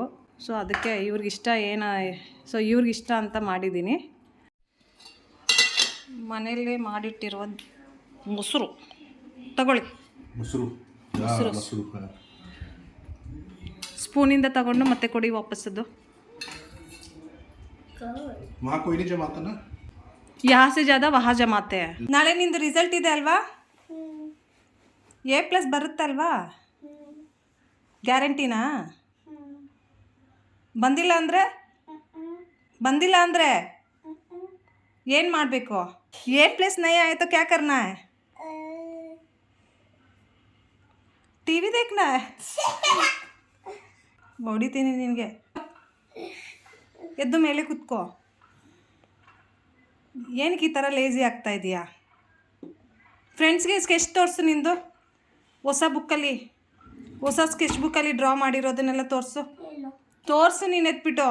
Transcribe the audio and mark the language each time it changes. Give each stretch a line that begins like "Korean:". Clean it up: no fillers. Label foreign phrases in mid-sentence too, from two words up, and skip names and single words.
Kannada: ಸೊ ಅದಕ್ಕೆ ಇವ್ರಿಗಿಷ್ಟ ಅಂತ ಮಾಡಿದ್ದೀನಿ. ಮನೆಯಲ್ಲೇ ಮಾಡಿಟ್ಟಿರುವ ಮೊಸರು ತಗೊಳ್ಳಿ. ಮೊಸರು ಸ್ಪೂನಿಂದ ತಗೊಂಡು ಮತ್ತೆ ಕೊಡಿ ವಾಪಸ್ಸದು.
Hindi: यहाँ से ज़्यादा वहाँ जमाते हैं.
Kannada: ನಾಳೆ ನಿಂದು ರಿಸಲ್ಟ್ ಇದೆ ಅಲ್ವಾ? A+ ಬರುತ್ತಲ್ವಾ? ಗ್ಯಾರಂಟಿನಾ? ಬಂದಿಲ್ಲ ಅಂದರೆ ಏನು ಮಾಡಬೇಕು?
Hindi: A+ नहीं आए तो क्या करना है? टीवी देखना है?
Kannada: ಹೊಡಿತೀನಿ ನಿನಗೆ. ಎದ್ದು ಮೇಲೆ ಕೂತ್ಕೋ. ಏನಕ್ಕೆ ಈ ಥರ ಲೇಜಿ ಆಗ್ತಾ ಇದೆಯಾ? ಫ್ರೆಂಡ್ಸ್ಗೆ ಸ್ಕೆಚ್ ತೋರಿಸು ನಿಂದು. ಹೊಸ
English: sketch book-alli
Kannada: ಡ್ರಾ ಮಾಡಿರೋದನ್ನೆಲ್ಲ ತೋರಿಸು ನೀನು ಎತ್ಬಿಟ್ಟು.